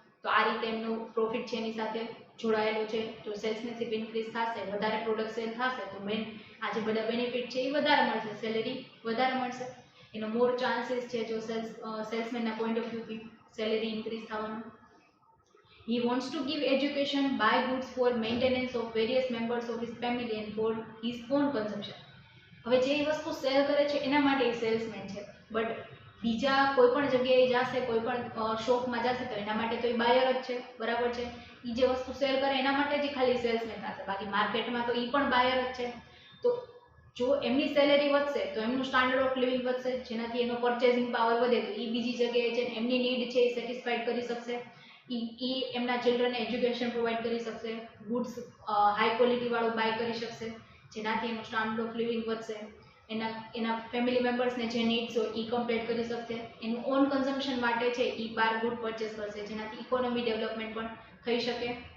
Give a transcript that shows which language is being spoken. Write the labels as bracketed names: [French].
[Gujarati] તો આ રીતે એમનું પ્રોફિટ છે એની સાથે જોડાયેલું છે. જો સેલ્સમેનશિપ ઇન્ક્રીઝ થશે, વધારે પ્રોડક્ટ સેલ થશે તો મેન આ જે બધા બેનિફિટ છે એ વધારે મળશે, સેલેરી વધારે મળશે. એનો મોર ચાન્સીસ છે જો સેલ્સમેનના પોઈન્ટ ઓફ વ્યૂથી સેલેરી ઇન્ક્રીઝ થવાનો. [English] He wants to give education, buy goods for maintenance of various members of his family and for his own consumption. [Gujarati] હવે જે વસ્તુ સેલ કરે છે એના માટે એ સેલ્સમેન છે, બટ બીજા કોઈ પણ જગ્યાએ જશે, કોઈ પણ શોપમાં જશે તો એના માટે તો એ બાયર જ છે, બરાબર છે. એ જે વસ્તુ સેલ કરે એના માટે જ ખાલી સેલ્સમેન થશે, બાકી માર્કેટમાં તો એ પણ બાયર જ છે. તો જો એમની સેલેરી વધશે તો એમનું સ્ટાન્ડર્ડ ઓફ લિવિંગ વધશે, જેનાથી એનો પરચેસિંગ પાવર વધે તો એ બીજી જગ્યાએ છે એમની નીડ છે એ સેટિસ્ફાઈડ કરી શકશે, એ એમના ચિલ્ડ્રનને એજ્યુકેશન પ્રોવાઈડ કરી શકશે, ગુડ્સ હાઈ ક્વોલિટીવાળું બાય કરી શકશે, જેનાથી એનું સ્ટાન્ડર્ડ ઓફ લિવિંગ વધશે, એના ફેમિલી મેમ્બર્સને જે નીડ્સ હોય એ કમ્પ્લીટ કરી શકશે, એનું ઓન કન્ઝમ્પશન માટે છે એ બાર ગુડ પરચેસ કરશે, જેનાથી ઇકોનોમી ડેવલપમેન્ટ પણ થઈ શકે.